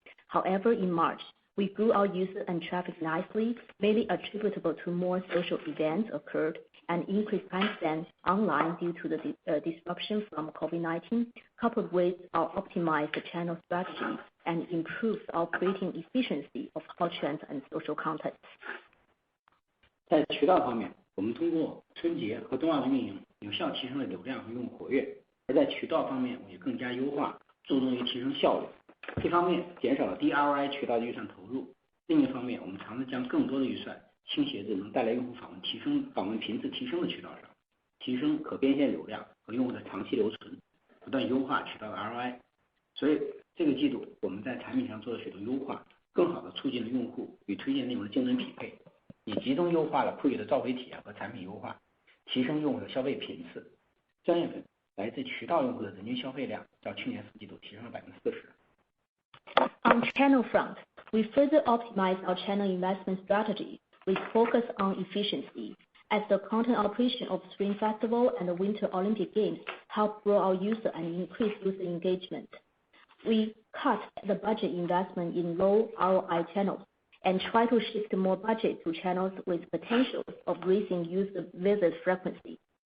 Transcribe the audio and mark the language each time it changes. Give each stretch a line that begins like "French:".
English: However, in March, we grew our user and traffic nicely, mainly attributable to more social events occurred and increased time spent online due to the disruption from COVID-19, coupled with our optimized channel strategy and improved operating efficiency of hot trends and social content.
Chinese: 在渠道方面，我们通过春节和冬奥的运营，有效提升了流量和用户活跃。而在渠道方面，我们也更加优化，注重于提升效率。一方面减少了低 ROI 渠道的预算投入，另一方面我们尝试将更多的预算倾斜至能带来用户访问频次提升的渠道上，提升可变现流量和用户的长期留存，不断优化渠道的 ROI。所以这个季度我们在产品上做了许多优化，更好的促进了用户与推荐内容的竞争匹配，也集中优化了酷友的召回体验和产品优化，提升用户的消费频次。 3月份来自渠道用户的人均消费量较去年4季度提升了40%。
English: On channel front, we further optimized our channel investment strategy with focus on efficiency, as the content operation of Spring Festival and the Winter Olympic Games helped grow our user and increase user engagement. We cut the budget investment in low ROI channels and try to shift more budget to channels with potential of raising user visit frequency.